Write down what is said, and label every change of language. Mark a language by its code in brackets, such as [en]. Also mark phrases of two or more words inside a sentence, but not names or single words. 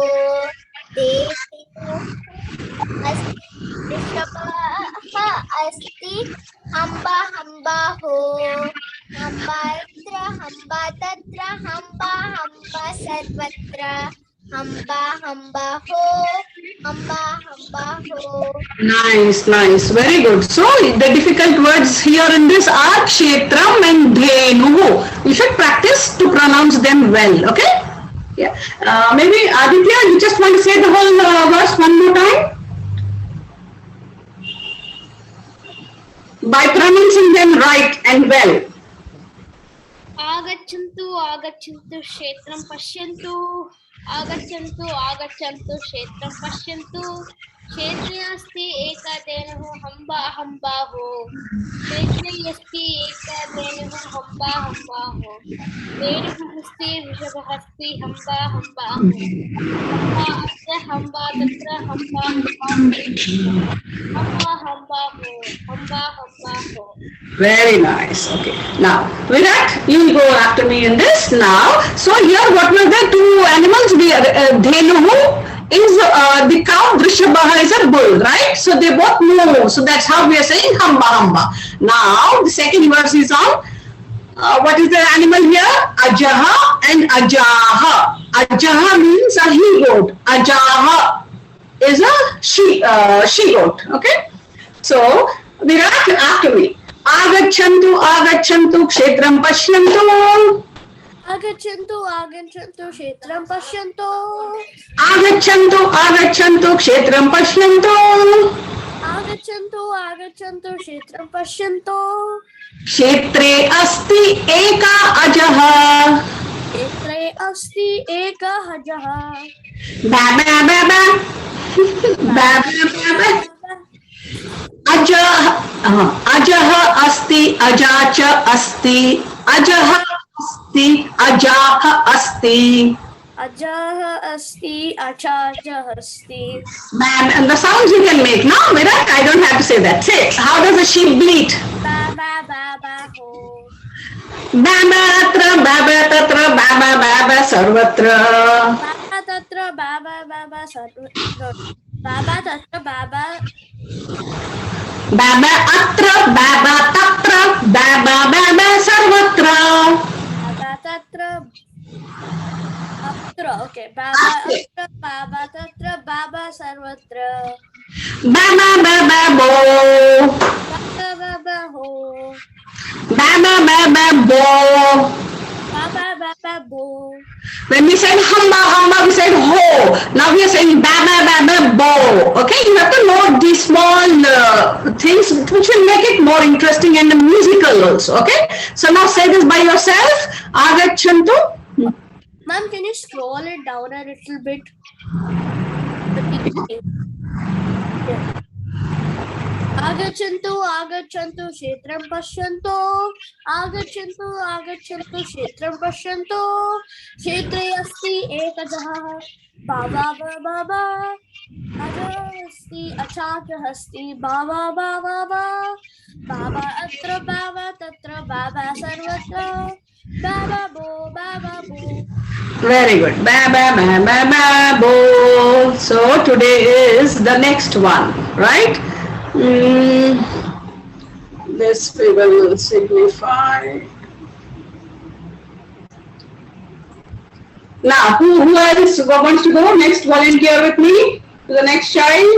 [sa] धेनुः अस्ति. वृषभः अस्ति. हम्बा हम्बा हो. हम्बा अत्र. हम्बा तत्र. हम्बा हम्बा सर्वत्र. हम्बा हम्बा हो. हम्बा हम्बा हो. [en] Nice, nice, very good. So the difficult words here in this are kshetram and dhenuhu. You should practice to pronounce them well. Okay? Yeah. Maybe Aditya, you just want to say the whole verse one more time by pronouncing them right and well. [sa] आगच्छन्तु आगच्छन्तु क्षेत्रं पश्यन्तु. आगच्छन्तु आगच्छन्तु क्षेत्रं पश्यन्तु. क्षेत्रे अस्ति एका धेनुः. हम्बा हम्बा हो. क्षेत्रे अस्ति एका धेनुः. हम्बा हम्बा हो. धेनुः अस्ति. वृषभः अस्ति. हम्बा हम्बा हो. हम्बा अत्र. हम्बा तत्र. हम्बा हम्बा हो. हम्बा हम्बा हो. हम्बा हम्बा हो. [en] Very nice. Okay. Now, Virat, you will go after me in this now. So here, what were the two animals? The Dhenuhu is the cow, Drishabha is a bull, right? So they both move. So that's how we are saying [sa] hamba hamba. [en] Now, the second verse is on what is the animal here? Ajaha and Ajaha. Ajaha means a he goat. Ajaha is a she goat. Okay. So, Virat, after me. [sa] आगच्छन्तु आगच्छन्तु क्षेत्रं पश्यन्तु. आगच्छन्तु आगच्छन्तु क्षेत्रं पश्यन्तु. आगच्छन्तु आगच्छन्तु क्षेत्रं पश्यन्तु. आगच्छन्तु आगच्छन्तु क्षेत्रं पश्यन्तु. क्षेत्रे अस्ति एका अजः. क्षेत्रे अस्ति एकः अजः. बा बा बा बा. बा बा बा बा. अजः अजः अस्ति अजा च अस्ति. अजः अस्ति अजाः अस्ति. अजः अस्ति अजाजः अस्ति. [en] And the sounds you can make, no? Virat, I don't have to say that. Say, how does a sheep bleat? [sa] बा बा बा बा हो. बाबा अत्र, बाबा तत्र, बाबा बाबा सर्वत्र. बाबा तत्र बाबा बाबा सर्वत्र. बाबा तत्र बाबा. बाबा अत्र, बाबा तत्र, बाबा बाबा सर्वत्र. बाबा तत्र. अत्र, okay. बाबा अत्र, बाबा तत्र, बाबा सर्वत्र. बा बा बा बा बो. बा बा बा हो, बा बा बा बा बो. बा बा बा बा बो, [en] When we said [sa] hamba hamba, [en] we said ho. Now we are saying [sa] बा बा बा बा बो. [en] Okay, you have to note these small things which will make it more interesting and musical also. Okay, so now say this by yourself. [sa] Agachantu. [en] Ma'am, can you scroll it down a little bit? [sa] आगच्छन्तु आगच्छन्तु क्षेत्रं पश्यन्तु आगच्छन्तु आगच्छन्तु क्षेत्रं पश्यन्तु क्षेत्रे अस्ति एकजः बाबा बाबा अजः अस्ति अचाकः अस्ति बाबा बाबा बाबा अत्र बाबा तत्र बाबा सर्वत्र बाबा बो बाबा बो. [en] Very good. [sa] बा बा बा बा बा बो. [en] So today is the next one, right? This we will signify. Now, who else wants to go? Next volunteer with me to the next child.